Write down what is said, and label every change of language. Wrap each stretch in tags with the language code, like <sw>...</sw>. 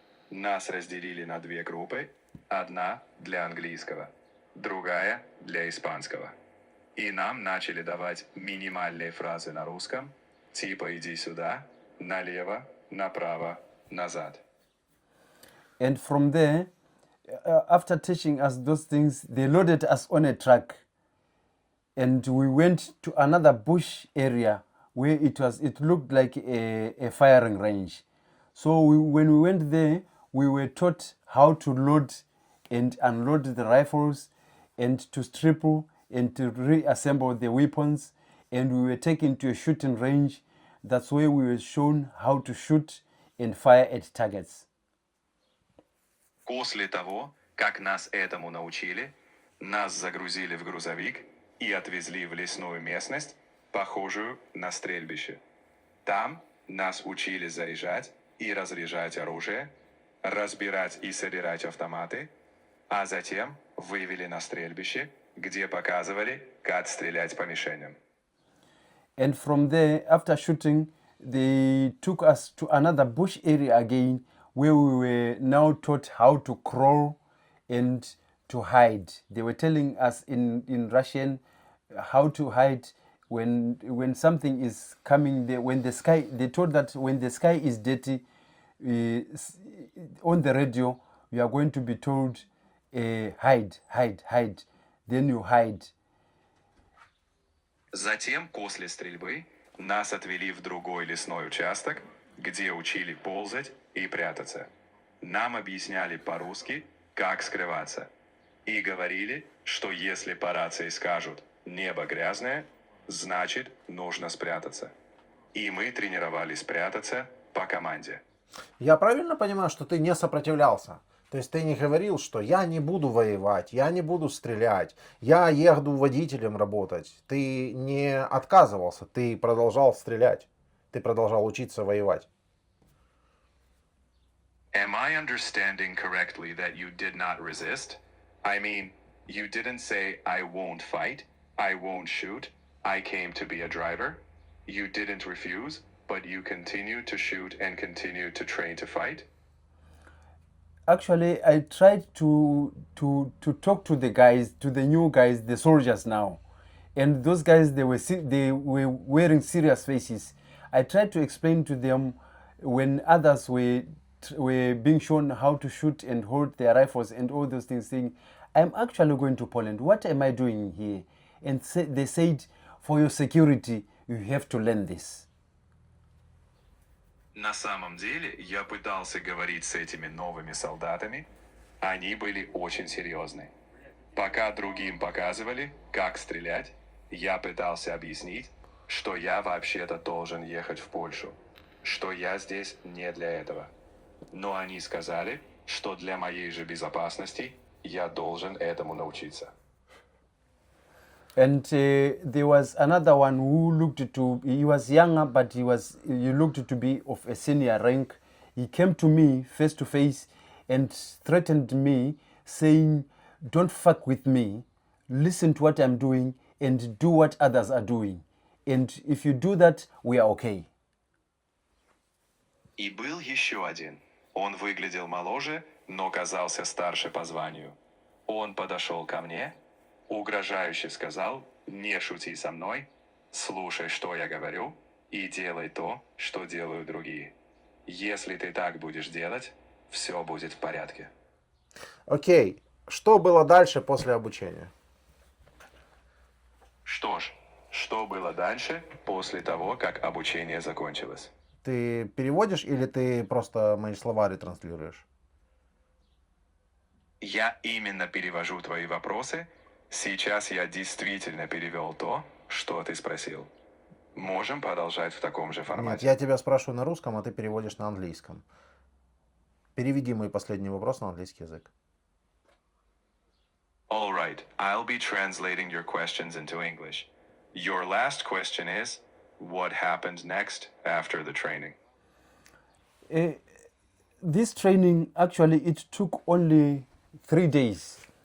<ru>Нас разделили на 2 группы, одна для английского, другая для испанского. И нам начали давать минимальные фразы на русском, типа «иди сюда», «налево», «направо», «назад».</ru> <en>And from there, after teaching us those things, they loaded us on a truck. And we went to another bush area where it looked like a firing range. So when we went there, we were taught how to load and unload the rifles, and to strip and to reassemble the weapons. And we were taken to a shooting range. That's where we were shown how to shoot and fire at targets.</en> <ru>После того, как нас этому научили, нас загрузили в грузовик и отвезли в лесную местность, похожую на стрельбище. Там нас учили заряжать и разряжать оружие, разбирать и собирать автоматы, а затем вывели на стрельбище, где показывали, как стрелять по мишеням.</ru> <en>And from there, after shooting, they took us to another bush area again, where we were now taught how to crawl and to hide. They were telling us in Russian how to hide when something is coming there, when the sky, they told that when the sky is dirty, on the radio, you are going to be told, hide, hide, hide. Then you hide.</en> <ru>Затем, после стрельбы, нас отвели в другой лесной участок, где учили ползать и прятаться. Нам объясняли по-русски, как скрываться. И говорили, что если по рации скажут «небо грязное», значит, нужно спрятаться. И мы тренировались прятаться по команде. Я правильно понимаю, что ты не сопротивлялся? То есть ты не говорил, что я не буду воевать, я не буду стрелять, я еду водителем работать. Ты не отказывался, ты продолжал стрелять, ты продолжал учиться воевать.</ru> <en>Am I understanding correctly that you did not resist? I mean, you didn't say, I won't fight, I won't shoot, I came to be a driver. You didn't refuse, but you continued to shoot and continued to train to fight. Actually, I tried to talk to the guys, to the new guys, the soldiers now, and those guys they were wearing serious faces. I tried to explain to them when others were being shown how to shoot and hold their rifles and all those things, saying, "I'm actually going to Poland. What am I doing here?" And they said, "For your security, you have to learn this."</en> <ru>На самом деле, я пытался говорить с этими новыми солдатами, они были очень серьезны. Пока другим показывали, как стрелять, я пытался объяснить, что я вообще-то должен ехать в Польшу, что я здесь не для этого. Но они сказали, что для моей же безопасности я должен этому научиться.</ru> <en>And there was another one who looked to, he was younger, but he looked to be of a senior rank. He came to me face to face and threatened me, saying, "Don't fuck with me, listen to what I'm doing and do what others are doing. And if you do that, we are okay."</en> <ru>И был еще один. Он выглядел моложе, но казался старше по званию. Он подошел ко мне, угрожающе сказал: «Не шути со мной, слушай, что я говорю, и делай то, что делают другие. Если ты так будешь делать, все будет в порядке». Окей, что было дальше после обучения? Что ж, что было дальше после того, как обучение закончилось? Ты переводишь или ты просто мои слова ретранслируешь? Я именно перевожу твои вопросы. Сейчас я действительно перевел то, что ты спросил. Можем продолжать в таком же Нет, формате? я тебя спрашиваю на русском, а ты переводишь на английском. Переведи мой последний вопрос на английский язык.</ru> <en>All right, I'll be translating your questions into English. Your last question is, what happened next after the training? This training, actually, it took only 3 days.</en>